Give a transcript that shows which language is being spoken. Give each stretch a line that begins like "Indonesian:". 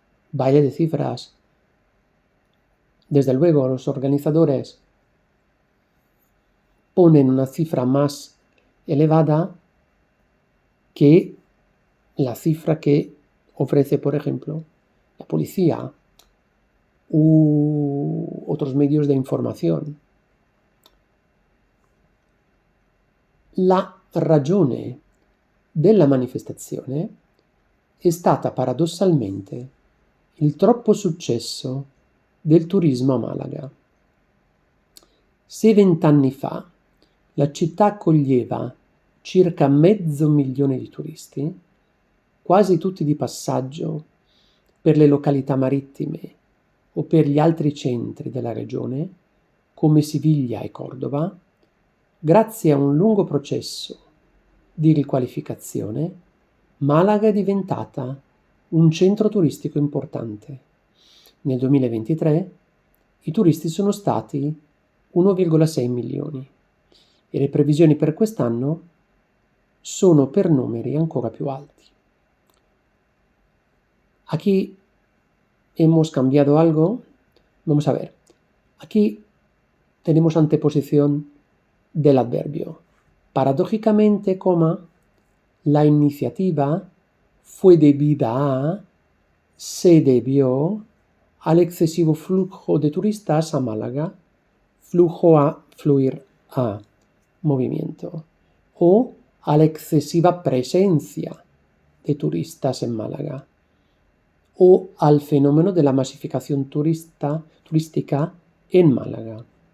Spanish: Baile de cifras. Desde luego, los organizadores ponen una cifra más elevada que la cifra que ofrece, por ejemplo, la policía u otros medios de informazione.
Italian: La ragione della manifestazione è stata paradossalmente il troppo successo del turismo a Malaga. Se 20 anni fa la città accoglieva circa 500.000 di turisti, quasi tutti di passaggio per le località marittime o per gli altri centri della regione, come Siviglia e Cordova, grazie a un lungo processo di riqualificazione, Malaga è diventata un centro turistico importante. Nel 2023 i turisti sono stati 1,6 milioni e le previsioni per quest'anno sono per numeri ancora più alti.
Spanish: Aquí hemos cambiado algo. Vamos a ver. Aquí tenemos anteposición del adverbio. Paradójicamente, la iniciativa fue debida a, se debió al excesivo flujo de turistas a Málaga, flujo a, fluir a, movimiento, o a la excesiva presencia de turistas en Málaga, o al fenómeno de la masificación turística en Málaga.